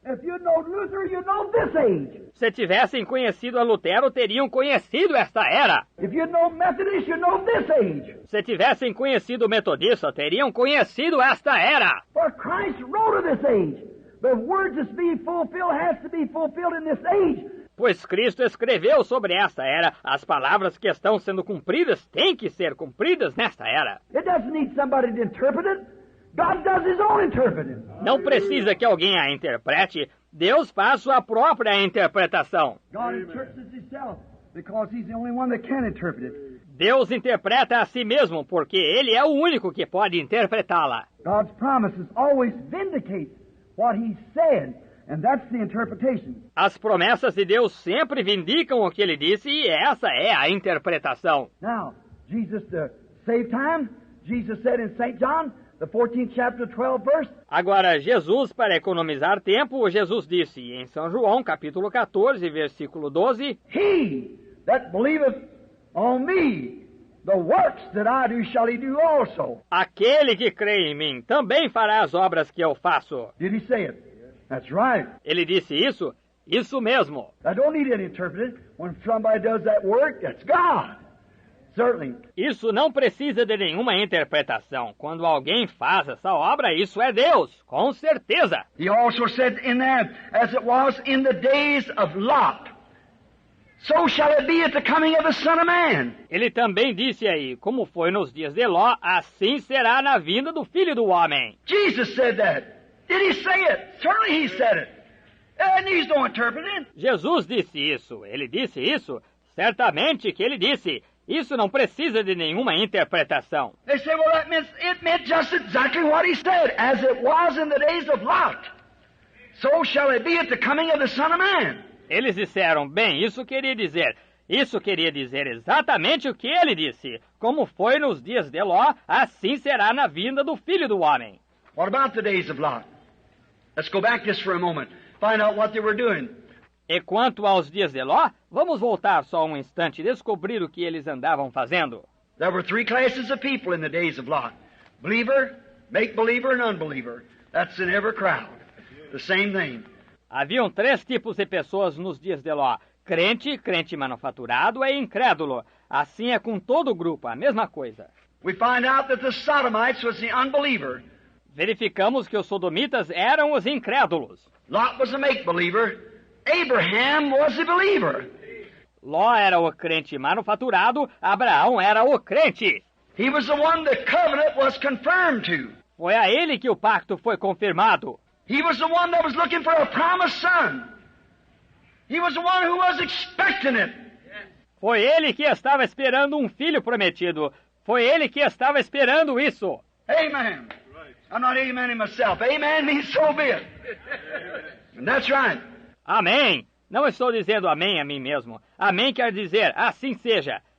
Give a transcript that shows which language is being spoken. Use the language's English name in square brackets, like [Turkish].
[English] If you'd known Luther, you'd known this age. [Portuguese] Se tivessem conhecido a Lutero, teriam conhecido esta era. [English] If you'd known Methodist, you'd known this age. [Portuguese] Se tivessem conhecido Metodista, teriam conhecido esta era. [English] For Christ wrote of this age. The words that's being fulfilled has to be fulfilled in this age. [Portuguese] Pois Cristo escreveu sobre esta era, as palavras que estão sendo cumpridas têm que ser cumpridas nesta era. [English] It doesn't need somebody to interpret it. God does his own interpreting. [Portuguese] Não precisa que alguém a interprete, Deus faz sua própria interpretação. [English] God interprets himself because he's the only one that can interpret it. [Portuguese] Deus interpreta a si mesmo, porque Ele é o único que pode interpretá-la. [English] God's promises always vindicate what he said. And that's the interpretation. [Portuguese] As promessas de Deus sempre vindicam o que Ele disse e essa é a interpretação. [English] Now, Jesus, to save time, Jesus said in St. John, the 14th chapter, 12th verse. [Portuguese] Agora, Jesus, para economizar tempo, Jesus disse em São João, capítulo 14, versículo 12, [English] He that believeth on me, the works that I do shall he do also. [Portuguese] Aquele que crê em mim também fará as obras que eu faço. [English] Did he say it? That's right. [Portuguese] Ele disse isso? Isso mesmo. [English] I don't need any interpreting. When somebody does that work, that's God. Certainly. [Portuguese] Isso não precisa de nenhuma interpretação. Quando alguém faz essa obra, isso é Deus, com certeza. [English] He also said in there, as it was in the days of Lot, so shall it be at the coming of the Son of Man. [Portuguese] Ele também disse aí, como foi nos dias de Ló, assim será na vinda do Filho do Homem. [English] Jesus said that. Did he say it? Certainly he said it. It needs no interpreting. [Portuguese] Jesus disse isso. Ele disse isso? Certamente que ele disse. Isso não precisa de nenhuma interpretação. [English] They say, well, it meant just exactly what he said. As it was in the days of Lot, so shall it be at the coming of the Son of Man. [Portuguese] Eles disseram, bem, isso queria dizer exatamente o que ele disse. Como foi nos dias de Ló, assim será na vinda do Filho do Homem. [English] What about the days of Lot? Let's go back just for a moment. Find out what they were doing. [Portuguese] E quanto aos dias de Ló, vamos voltar só um instante e descobrir o que eles andavam fazendo. [English] There were three classes of people in the days of Lot. Believer, make-believer, and unbeliever. That's in every crowd. The same thing. [Portuguese] Haviam 3 tipos de pessoas nos dias de Ló. Crente, crente manufaturado e incrédulo. Assim é com todo o grupo, a mesma coisa. [English] We find out that the Sodomites was the unbeliever. [Portuguese] Verificamos que os sodomitas eram os incrédulos. [English] Lot was a make-believer. Abraham was a believer. [Portuguese] Ló era o crente manufaturado, Abraão era o crente. [English] He was the one the covenant was confirmed to. [Portuguese] Foi a ele que o pacto foi confirmado. [English] He was the one that was looking for a promised son. He was the one who was expecting it. [Portuguese] Foi ele que estava esperando um filho prometido. Foi ele que estava esperando isso. [English] Amen. I'm not amening myself. Amen means so be it. And that's right. [Portuguese] Amém. Não estou dizendo amém a mim mesmo. Amém quer dizer assim seja.